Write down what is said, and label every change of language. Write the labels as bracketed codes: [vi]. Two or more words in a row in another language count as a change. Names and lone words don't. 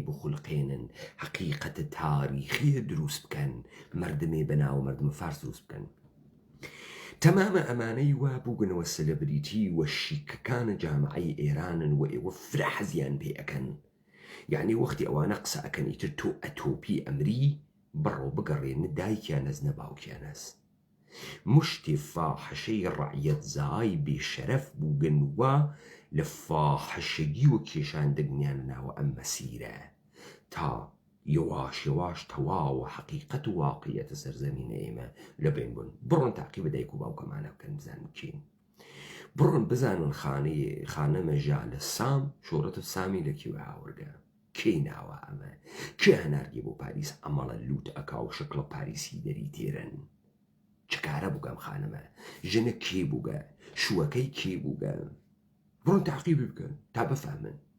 [sdh] بخولقێنن حەقیقەتە تاریخیە دروست بکەن مەردمێ بەناو مەردمە فارس دروست بکەن تەمامە ئەمانەی وا بووگنەوە سەلەبریتی وە شیکەکانە جامعەی ئێرانن و ئێوە فرە حەزیان پێ ئەکەن یعنی وەختی ئەوانە قسە ئەکەن ئیتر تۆ ئەتۆپی ئەمری بڕۆ بگەڕێنە دایکیانەز نەباوکیانەز مشتی فاحشەی ڕەعیەت زای بێشەرەف بووگن وە لە فاحشەگی و کێشاندنیان ناوە ئەم مەسیرە تا یواش یواش تەواوە حەقیقەت و واقعیەتە سەرزەمینە ئێمە لە بین بوون بڕۆن تاقیبە دایک و باوکەمانە بکەن بزانن کین بڕۆن بزانن خانە مەژا لە سام شۆڕەتە سامی لە کیوە هاوردە کێی ناوە ئەمە کێ هەناردی بۆ پاریس ئەمەڵە لوت ئەکا و شکڵە پاریسی دەری تێرن چکارە بووگەم خانەمە ژنە کێ بووگە شووەکەی کێ بووگە بڕۆن تاقیبی بکەن تا بفهمن